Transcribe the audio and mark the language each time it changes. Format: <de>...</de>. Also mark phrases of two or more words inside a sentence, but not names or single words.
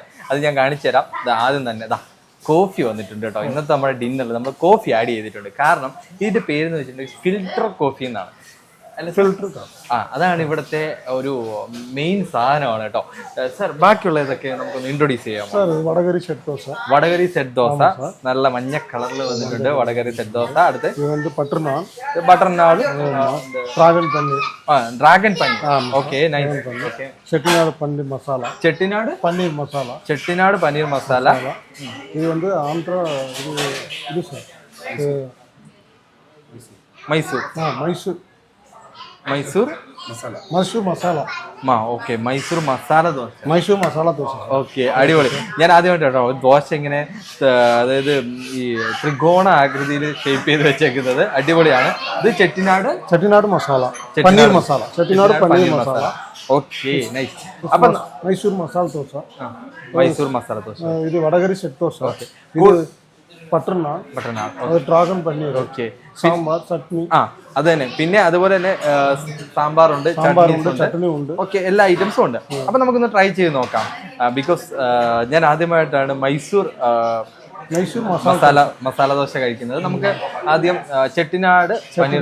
<ml>അത് ഞാൻ കാണിച്ചു തരാം. ആദ്യം തന്നെ ഇതാ കോഫി വന്നിട്ടുണ്ട് കേട്ടോ. ഇന്നത്തെ നമ്മുടെ ഡിന്നറിൽ നമ്മൾ</ml> <en>coffee add</en> <ml>ചെയ്തിട്ടുണ്ട്. കാരണം ഇതിൻ്റെ പേരെന്ന് വെച്ചിട്ടുണ്ടെങ്കിൽ</ml> <en>filter coffee</en> <ml>എന്നാണ്. അല്ല ഫിൽറ്റർ അതാണ് ഇവിടുത്തെ ഒരു മെയിൻ സാധനമാണ് കേട്ടോ. സാർ ബാക്കിയുള്ള ഇതൊക്കെ നമുക്കൊന്ന് ഇൻട്രൊഡ്യൂസ് ചെയ്യാം.</ml> <ta>வடகரி செட் தோசை.</ta> <ml>വടകരി സെറ്റ് ദോശ നല്ല മഞ്ഞ കളറിൽ വന്നിട്ടുണ്ട്. വടകരി സെറ്റ് ദോശ. അടുത്ത്</ml> <ta>இது வந்து பட்டர் நான்,</ta> <ml>ബട്ടർ നാൻ,</ml> <ta>டிராகன் பன்னீர்,</ta> <ml>ഡ്രാഗൺ പനീർ.</ml> <en>okay nice.</en> <ml>ഓക്കെ</ml> <ta>செட்டிநாடு பன்னீர் மசாலா,</ta> <ml>ചെട്ടിനാട്</ml> <ta>பன்னீர் மசாலா.</ta> <ml>ചെട്ടിനാട് പനീർ മസാല.</ml> <ta>இது வந்து ஆந்திரா இது சார்</ta> <ml>മൈസൂർ</ml> <ta>மைசூர்</ta> <ml>മൈസൂർ</ml> <ta>மைசூர் மசாலா.</ta> <ml>ഓക്കെ മൈസൂർ മസാല ദോശ.</ml> <ta>மைசூர் மசாலா தோசை.</ta> <ml>ഓക്കെ അടിപൊളി. ഞാൻ ആദ്യമായിട്ട് കേട്ടോ ദോശ ഇങ്ങനെ അതായത് ഈ ത്രികോണ ആകൃതിയിൽ ഷേപ്പ് ചെയ്ത് വെച്ചേക്കുന്നത് അടിപൊളിയാണ്. ഇത് ചെട്ടിനാട്</ml> <ta>செட்டிநாடு மசாலா, பன்னீர் மசாலா, செட்டிநாடு பன்னீர் மசாலா.</ta> <en>okay nice.</en> <ml>അപ്പം</ml> <ta>மைசூர் மசாலா தோசை.</ta> <ml>മൈസൂർ മസാല ദോശ.</ml> <ta>இது வடகரி செட் தோசை. இது பட்டர் நான்,</ta> <ml>ബട്ടർ നാൻ.</ml> <ta>அது டிராகன் பன்னீர்,</ta> <ml>ഓക്കെ</ml> <ta>சாம்பார் சட்னி.</ta> <ml>അത് തന്നെ. പിന്നെ അതുപോലെ തന്നെ സാമ്പാറുണ്ട്, സാമ്പാറുണ്ട്, ചട്നി ചട്നി ഉണ്ട്. ഓക്കെ എല്ലാ ഐറ്റംസും ഉണ്ട്. അപ്പൊ നമുക്കൊന്ന് ട്രൈ ചെയ്ത് നോക്കാം. ബിക്കോസ് ഞാൻ ആദ്യമായിട്ടാണ് മൈസൂർ</ml> <ta>மைசூர்</ta> <ml>മസാല ദോശ കഴിക്കുന്നത്. നമുക്ക് ആദ്യം ചെട്ടിനാട് പനീർ</ml>